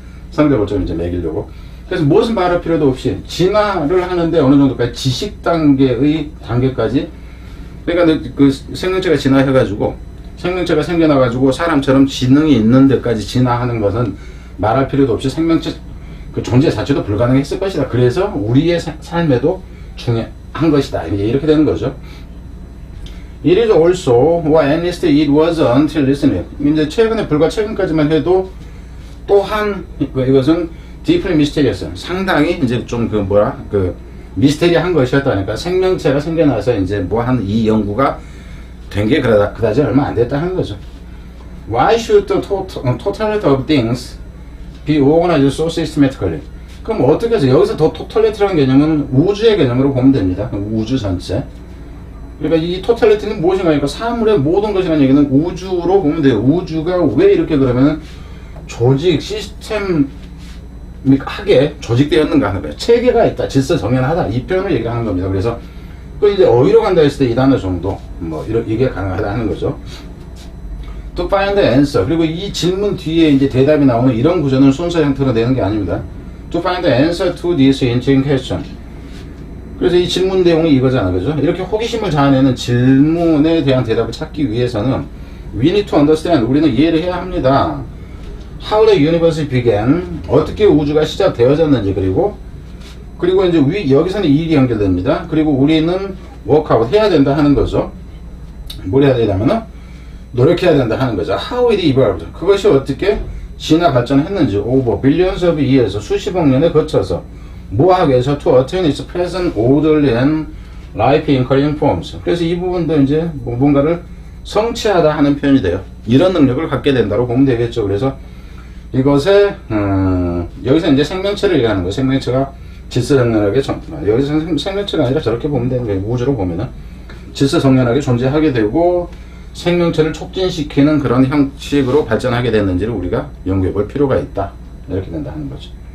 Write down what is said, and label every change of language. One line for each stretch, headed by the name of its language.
Korean: 상대적으로 좀 이제 매기려고. 그래서 무엇은 말할 필요도 없이 진화를 하는데 어느 정도까지 지식 단계까지, 그러니까 그 생명체가 진화해가지고 생명체가 생겨나가지고 사람처럼 지능이 있는 데까지 진화하는 것은 말할 필요도 없이 생명체 그 존재 자체도 불가능했을 것이다. 그래서 우리의 삶에도 중요한 것이다. 이렇게 되는 거죠.
English: It is also, or at least it was until recently.
Korean: 이제 불과 최근까지만 해도 또한 이것은
English: deeply mysterious.
Korean: 상당히 이제 좀 미스테리한 것이었다. 그러니까 생명체가 생겨나서 이제 이 연구가 된 게 그다지 얼마 안 됐다 하는 거죠.
English: Why should the totality of things be organized so systematically?
Korean: 그럼 어떻게 해서 여기서 더 total이라는 개념은 우주의 개념으로 보면 됩니다. 우주 전체. 그러니까 이 토탈리티는 무엇인가 하니까 사물의 모든 것이라는 얘기는 우주로 보면 돼요. 우주가 왜 이렇게 그러면 조직, 시스템, 하게 조직되었는가 하는 거예요. 체계가 있다, 질서 정연하다, 이 표현을 얘기하는 겁니다. 그래서 그 이제 어휘로 간다 했을 때 이 단어 정도, 뭐 이게 가능하다 하는 거죠.
English: To find the answer.
Korean: 그리고 이 질문 뒤에 이제 대답이 나오는 이런 구조는 순서 형태로 내는 게 아닙니다.
English: To find the answer to this interesting question.
Korean: 그래서 이 질문 내용이 이거잖아, 그죠? 이렇게 호기심을 자아내는 질문에 대한 대답을 찾기 위해서는
English: we need to understand.
Korean: 우리는 이해를 해야 합니다.
English: How the universe began.
Korean: 어떻게 우주가 시작되어졌는지, 그리고 이제 여기서는 이 일이 연결됩니다. 그리고 우리는
English: work out
Korean: 해야 된다 하는 거죠. 뭘 해야 되냐면은 노력해야 된다 하는 거죠.
English: How it evolved.
Korean: 그것이 어떻게 진화 발전했는지
English: over billions of years,
Korean: 수십억 년에 거쳐서 뭐하게 해서
English: to attain its present orderly and life increasing forms.
Korean: 그래서 이 부분도 이제 뭔가를 성취하다 하는 표현이 돼요. 이런 능력을 갖게 된다고 보면 되겠죠. 그래서 이것에 여기서 이제 생명체를 얘기하는 거예요. 생명체가 질서정연하게 여기서 생명체가 아니라 저렇게 보면 되는 거예요. 우주로 보면은 질서정연하게 존재하게 되고 생명체를 촉진시키는 그런 형식으로 발전하게 됐는지를 우리가 연구해 볼 필요가 있다. 이렇게 된다 하는 거죠.